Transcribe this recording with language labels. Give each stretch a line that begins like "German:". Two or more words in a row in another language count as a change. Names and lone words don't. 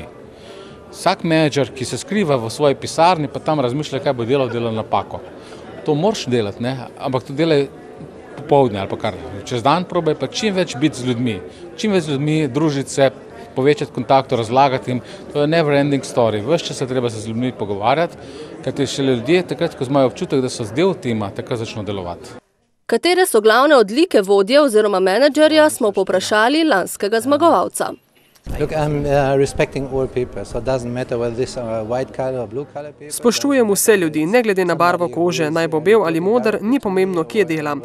Slovenian: Vsak menedžer, ki se skriva v svoji pisarni, pa tam razmišlja, kaj bo delal napako. To moraš delati, ne? Ampak to delaj popoldne ali pa kar čez dan, probaj pa čim več biti z ljudmi. Čim več z ljudmi, družiti se, povečati kontakt, razlagati jim. To je
English: never ending story.
Slovenian: Ves čas se treba se z ljudmi pogovarjati, kajti šele ljudje takrat, ko imajo občutek, da so del tima, takrat začno delovati. Katere so glavne odlike vodje oziroma menedžerja, smo povprašali lanskega zmagovalca. Spoštujem vse ljudi, ne glede na barvo kože, naj bo bel ali moder, ni pomembno, kje delam.